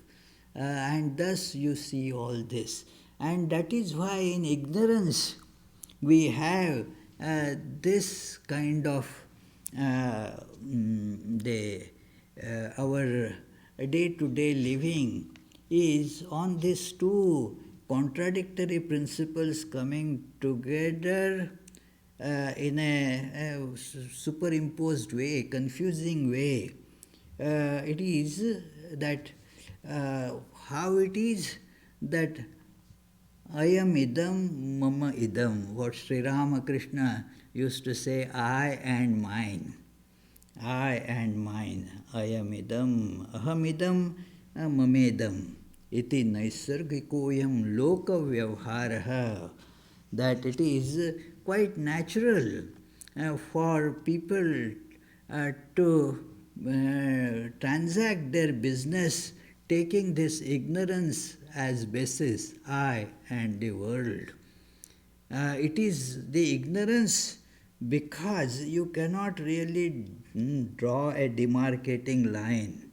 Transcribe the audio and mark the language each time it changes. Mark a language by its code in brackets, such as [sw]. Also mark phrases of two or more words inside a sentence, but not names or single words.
[en] And thus you see all this. And that is why in ignorance we have this kind of our day-to-day living is on these two contradictory principles coming together in a superimposed way, confusing way. It is that how it is that [sa] Ayam idam mama idam, [en] what Sri Ramakrishna used to say, I and mine. I and mine. [sa] Ayam idam, aham idam, mamedam. Iti naisargikoyam loka vyavharaha. [en] That it is quite natural for people to transact their business taking this ignorance as basis, I and the world. It is the ignorance because you cannot really draw a demarcating line.